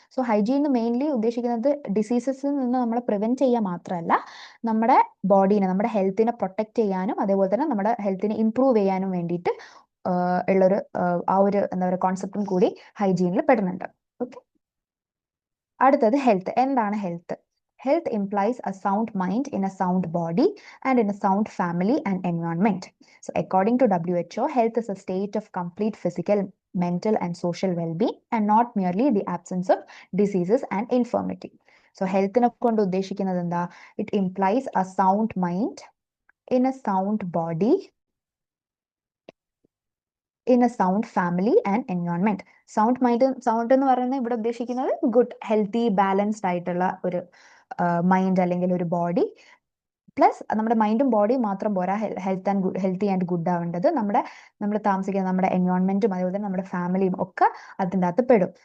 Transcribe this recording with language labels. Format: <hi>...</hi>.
<ml>So hygiene mainly ഉദ്ദേശിക്കുന്നത് ഡിസീസസിൽ നിന്ന് നമ്മളെ പ്രിവെന്റ് ചെയ്യുക മാത്രമല്ല, നമ്മുടെ ബോഡീനെ, നമ്മുടെ ഹെൽത്തിനെ പ്രൊട്ടക്ട് ചെയ്യാനും അതേപോലെ തന്നെ നമ്മുടെ ഹെൽത്തിനെ ഇംപ്രൂവ് ചെയ്യാനും വേണ്ടിയിട്ട് ഉള്ളൊരു ആ ഒരു എന്താ പറയുക കോൺസെപ്റ്റും കൂടി ഹൈജീനിൽ പെടുന്നുണ്ട്. ഓക്കെ, അടുത്തത് ഹെൽത്ത്. എന്താണ് health?</ml> <en>Health implies a sound mind in a sound body and in a sound family and environment. So according to WHO, health is a state of complete physical, mental and social well-being and not merely the absence of diseases and infirmity.</en> <ml>So health നെ കൊണ്ട് ഉദ്ദേശിക്കുന്നത് എന്താ?</ml> <en>It implies a sound mind in a sound body in a sound family and environment.</en> <ml>Sound എന്ന് പറയുന്നത് ഇവിടെ ഉദ്ദേശിക്കുന്നത് good healthy balanced ആയിട്ടുള്ള ഒരു മൈൻഡ് അല്ലെങ്കിൽ ഒരു ബോഡി. പ്ലസ് നമ്മുടെ മൈൻഡും ബോഡിയും മാത്രം പോരാ, ഹെൽത്തി ആൻഡ് ഗുഡ് ആവേണ്ടത് നമ്മൾ താമസിക്കുന്ന നമ്മുടെ എൻവയോൺമെന്റും അതേപോലെ തന്നെ നമ്മുടെ ഫാമിലിയും ഒക്കെ അതിൻ്റെ അകത്ത് പെടും.</ml>